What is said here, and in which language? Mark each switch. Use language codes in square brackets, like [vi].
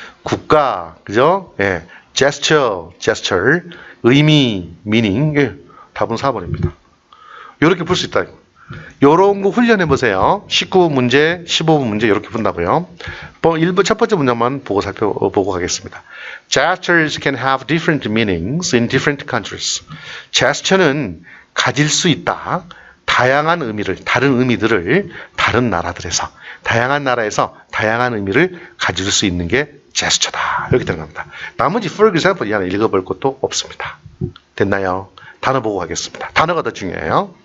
[ko] 국가, 그죠? 예, gesture, 의미, meaning. 예, 답은 4번입니다. 이렇게 풀 수 있다. 요런 거 훈련해 보세요. 19번 문제, 15번 문제 이렇게 푼다고요. 1번 첫 번째 문장만 보고 가겠습니다. [en] Gestures can have different meanings in different countries. [ko] gesture는 가질 수 있다. 다양한 의미를, 다른 의미들을 다른 나라들에서, 다양한 나라에서 다양한 의미를 가질 수 있는 게 제스처다. 이렇게 들어갑니다. 나머지 [en] for example [ko] 이 안에 읽어볼 것도 없습니다. 됐나요? 단어 보고 가겠습니다. 단어가 더 중요해요.